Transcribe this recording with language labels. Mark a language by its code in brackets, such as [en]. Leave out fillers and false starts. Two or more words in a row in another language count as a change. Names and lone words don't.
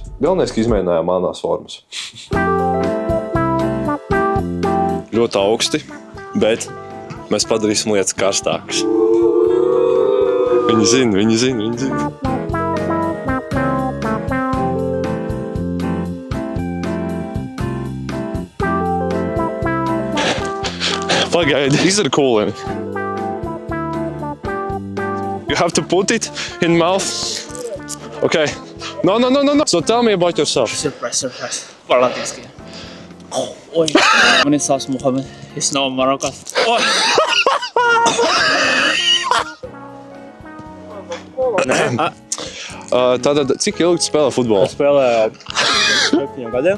[lv] Galvenais, ka izmēģinājām mānās formas. Ļoti augsti, bet mēs padarīsim lietas karstākas. Viņi zina. Pagaidi, izdara kūleni. [en] You have to put it in mouth. Okay. No. So tell me about yourself. Surprise. [lv] Par latviešu. Oi. Mani sauc Muhamed. Es no Marokas. Oi. Tātad, cik ilgi spēlē futbolu? Spēlēju 7 gadiem.